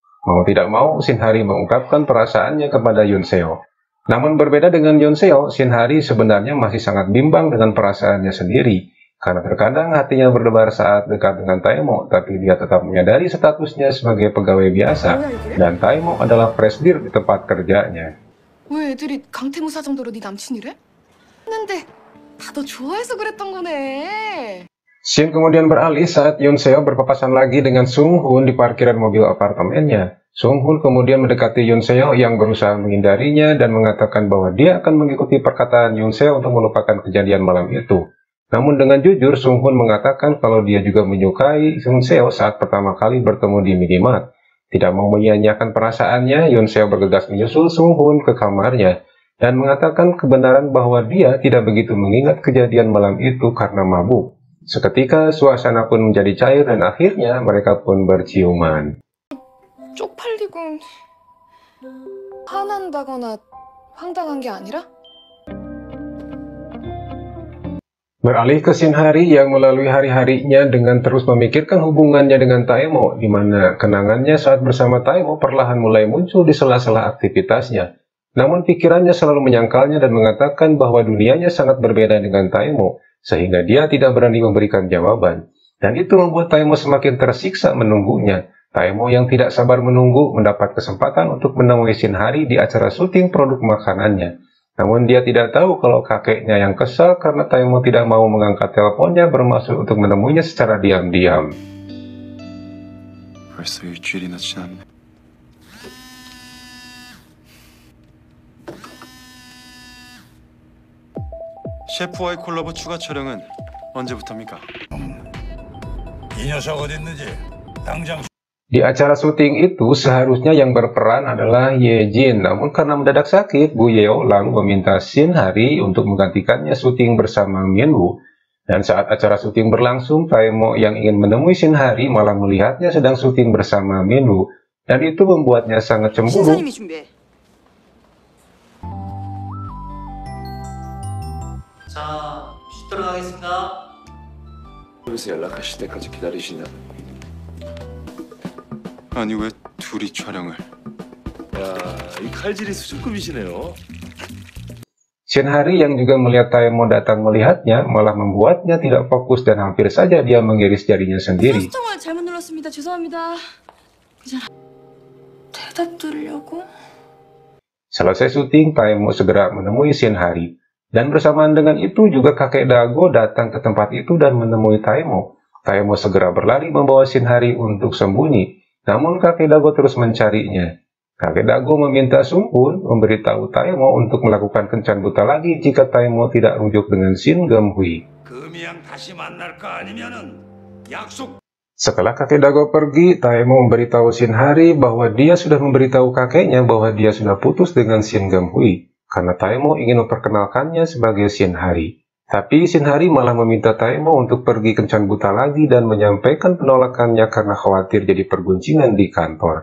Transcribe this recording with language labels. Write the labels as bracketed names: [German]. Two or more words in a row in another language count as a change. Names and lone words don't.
[Indonesian] Mau tidak mau, Shin Hari mengungkapkan perasaannya kepada Yonseo. Namun berbeda dengan Yoon Seo, Shin Hari sebenarnya masih sangat bimbang dengan perasaannya sendiri. Karena terkadang hatinya berdebar saat dekat dengan Taemo, tapi dia tetap menyadari statusnya sebagai pegawai biasa, dan Taemo adalah presidir di tempat kerjanya. [Korean] 왜 애들이 강태무 사정대로 네 남친이래? 했는데 다 너 좋아해서 그랬던 거네. [Indonesian] Shin kemudian beralih saat Yoon Seo berpapasan lagi dengan Sung Hoon di parkiran mobil apartemennya. Sung Hoon kemudian mendekati Yoon Seo yang berusaha menghindarinya dan mengatakan bahwa dia akan mengikuti perkataan Yoon Seo untuk melupakan kejadian malam itu. Namun dengan jujur, Sung Hoon mengatakan kalau dia juga menyukai Yoon Seo saat pertama kali bertemu di minimart. Tidak mau menyia-nyiakan perasaannya, Yoon Seo bergegas menyusul Sung Hoon ke kamarnya dan mengatakan kebenaran bahwa dia tidak begitu mengingat kejadian malam itu karena mabuk. Seketika suasana pun menjadi cair dan akhirnya mereka pun berciuman. [Korean] 쪽팔리고 화난다거나 황당한 게 아니라? [Indonesian] Beralih ke Shin Hari yang melalui hari-harinya dengan terus memikirkan hubungannya dengan Taemo, di mana kenangannya saat bersama Taemo perlahan mulai muncul di sela-sela aktivitasnya. Namun pikirannya selalu menyangkalnya dan mengatakan bahwa dunianya sangat berbeda dengan Taemo, sehingga dia tidak berani memberikan jawaban. Dan itu membuat Taemo semakin tersiksa menunggunya. Taemo yang tidak sabar menunggu mendapat kesempatan untuk menemui Shin Hari di acara syuting produk makanannya. Namun dia tidak tahu kalau kakeknya yang kesal karena Taemo tidak mau mengangkat teleponnya bermaksud untuk menemuinya secara diam-diam. [Korean] 벌써 일주일이나 지났네. 셰프와의 콜라보 추가 촬영은 언제부터입니까? 이 녀석 어디 있는지 당장. [Indonesian] Di acara syuting itu seharusnya yang berperan adalah Ye Jin, namun karena mendadak sakit, Bu Yeo lalu meminta Shin Hari untuk menggantikannya syuting bersama Minwoo. Dan saat acara syuting berlangsung, Taemo yang ingin menemui Shin Hari malah melihatnya sedang syuting bersama Minwoo, dan itu membuatnya sangat cemburu. [Korean] 자, 슛 들어가겠습니다. 그래서 연락하실 때까지 기다리신다. 아니 왜 둘이 촬영을? 야, 이 칼질이 수준급이시네요. [Indonesian] Shin Hari yang juga melihat Taemo datang melihatnya malah membuatnya tidak fokus dan hampir saja dia mengiris jarinya sendiri. [Korean] 수정을 잘못 눌렀습니다. 죄송합니다. 이제 대답 들으려고? [Indonesian] Selesai syuting, Taemo segera menemui Shin Hari. Dan bersamaan dengan itu juga kakek Dago datang ke tempat itu dan menemui Taemo. Taemo segera berlari membawa Shin Hari untuk sembunyi. Namun kakek Dago terus mencarinya. Kakek Dago meminta Sung Hoon memberitahu Taemo untuk melakukan kencan buta lagi jika Taemo tidak rujuk dengan Shin Geum-hui. [Korean] 금이양 다시 만날까 아니면은 약속. [Indonesian] Setelah kakek Dago pergi, Taemo memberitahu Shin Hari bahwa dia sudah memberitahu kakeknya bahwa dia sudah putus dengan Shin Geum-hui. Karena Taemo ingin memperkenalkannya sebagai Shin Hari. Tapi Shin Hari malah meminta Taemo untuk pergi kencan buta lagi dan menyampaikan penolakannya karena khawatir jadi perguncingan di kantor.